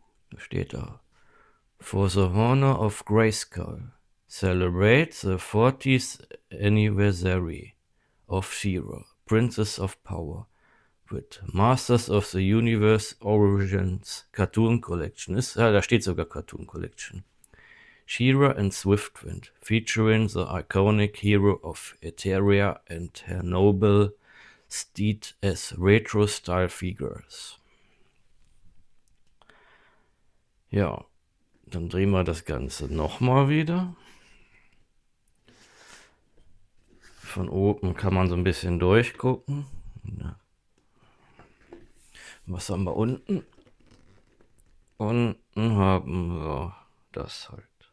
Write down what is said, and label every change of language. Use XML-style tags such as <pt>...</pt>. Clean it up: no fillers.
<de>Da steht da:</de> <en>For the honor of Grayskull, celebrate the 40th anniversary of She-Ra, Princess of Power, with Masters of the Universe Origins Cartoon Collection.</en> <de>Ja, da steht sogar Cartoon Collection.</de> <en>She-Ra and Swiftwind, featuring the iconic hero of Eteria and her noble steed as retro-style figures.</en> <de>Ja, dann drehen wir das Ganze nochmal wieder. Von oben kann man so ein bisschen durchgucken. Ja. Was haben wir unten? Unten haben wir das halt.</de>